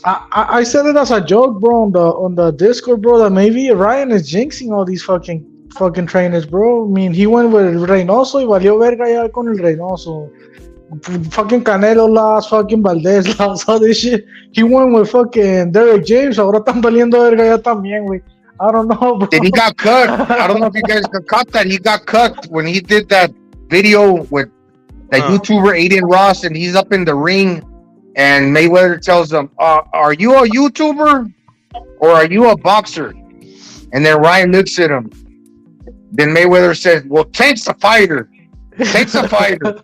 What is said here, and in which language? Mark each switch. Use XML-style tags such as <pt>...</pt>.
<en>I said it as a joke, bro, on the Discord, bro, that maybe Ryan is jinxing all these fucking trainers, bro. I mean, he went with Reynoso y valió verga ya con el Reynoso. Fucking Canelo last, fucking Valdez last, all this shit. He went with fucking Derek James.</en> <es>Ahora están valiendo verga ya también, güey.</es> <en>I don't know, bro. Then he got cut. I don't know if you guys caught that. He got cut when he did that video with that YouTuber Aiden Ross, and he's up in the ring, and Mayweather tells him, "Are you a YouTuber or are you a boxer?" And then Ryan looks at him. Then Mayweather says, "Well, Tank's a fighter. Tank's a fighter."</en>